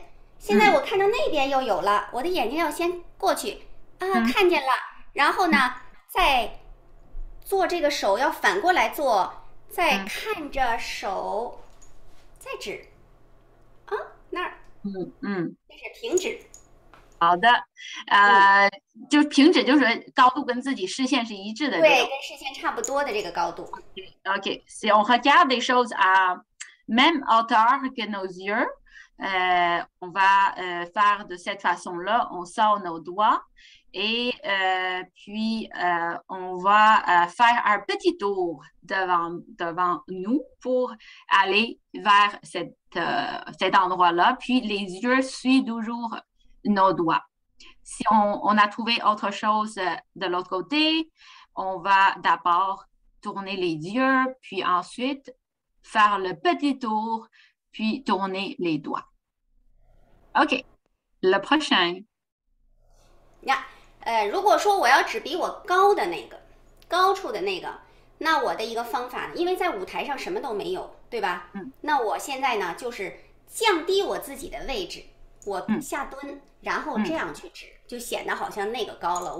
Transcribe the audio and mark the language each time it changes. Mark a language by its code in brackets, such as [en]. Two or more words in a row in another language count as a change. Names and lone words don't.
[zh] 现在我看到那边又有了，我的眼睛要先过去啊，看见了，然后呢，再做这个手要反过来做，再看着手，再指。啊，那儿。这是平指。好的，就平指就是高度跟自己视线是一致的。对，跟视线差不多的这个高度。 [fr] OK, si on regarde les choses à même hauteur que nos yeux, on va faire de cette façon-là, on sort nos doigts et puis on va faire un petit tour devant nous pour aller vers cet endroit-là. Puis les yeux suivent toujours nos doigts. Si on a trouvé autre chose de l'autre côté, on va d'abord tourner les yeux, puis ensuite faire le petit tour, puis tourner les doigts. OK, le prochain. [zh] 如果说我要指比我高的那个，高处的那个，那我的一个方法，因为在舞台上什么都没有，对吧？那我现在呢，就是降低我自己的位置，我下蹲，然后这样去指，就显得好像那个高了。